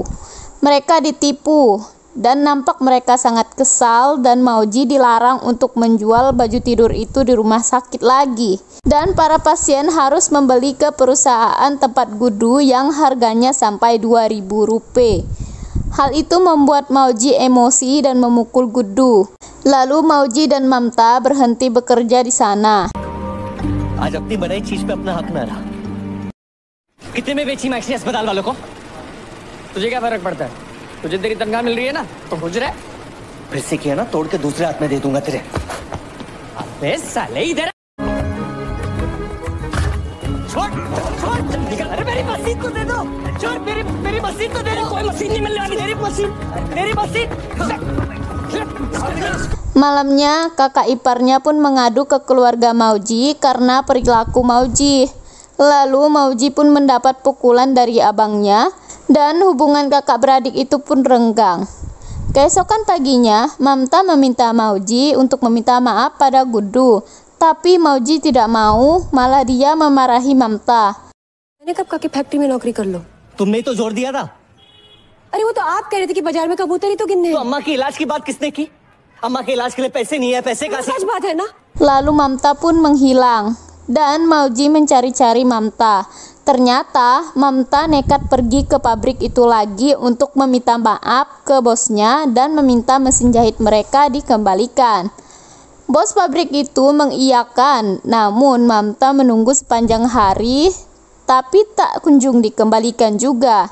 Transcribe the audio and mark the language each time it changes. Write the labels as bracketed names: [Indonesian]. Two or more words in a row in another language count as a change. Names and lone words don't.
[Indonesian] Mereka ditipu dan nampak mereka sangat kesal, dan Mauji dilarang untuk menjual baju tidur itu di rumah sakit lagi. Dan para pasien harus membeli ke perusahaan tempat Gudu yang harganya sampai 2.000 rupiah. Hal itu membuat Mauji emosi dan memukul Gudu. Lalu Mauji dan Mamta berhenti bekerja di sana. [Hindi] आज अपनी बनाई चीज पे अपना हक ना रहा। कितने में बेची मैक्सी अस्पताल वालों को? तुझे क्या फर्क पड़ता है? तुझे तेरी तनख्वाह मिल रही है ना, तो खुश रह। फिर से किया ना, तोड़ के दूसरे हाथ में दे दूंगा तेरे। अबे साले इधर छोड़ छोड़ निकल। अरे मेरी मशीन तो दे दो। छोड़ मेरी मशीन तो दे दो। कोई मशीन नहीं मिलने वाली। मेरी मशीन। [Indonesian] Malamnya, kakak iparnya pun mengadu ke keluarga Mauji karena perilaku Mauji. Lalu Mauji pun mendapat pukulan dari abangnya, dan hubungan kakak beradik itu pun renggang. Keesokan paginya, Mamta meminta Mauji untuk meminta maaf pada Gudu, tapi Mauji tidak mau, malah dia memarahi Mamta. [Hindi] मैंने कब कहा कि फैक्ट्री में नौकरी कर लो? तुमने तो जोर दिया था। अरे वो तो आप कह रहे थे कि बाजार में कबूतर ही तो गिनने हैं। तो अम्मा की इलाज की बात किसने की? अम्मा के इलाज के लिए पैसे नहीं है, पैसे कहाँ से? सच बात है ना? [Indonesian] Lalu Mamta pun menghilang, dan Mauji mencari-cari Mamta. Ternyata Mamta nekat pergi ke pabrik itu lagi untuk meminta maaf ke bosnya dan meminta mesin jahit mereka dikembalikan. Bos pabrik itu mengiyakan, namun Mamta menunggu sepanjang hari, tapi tak kunjung dikembalikan juga.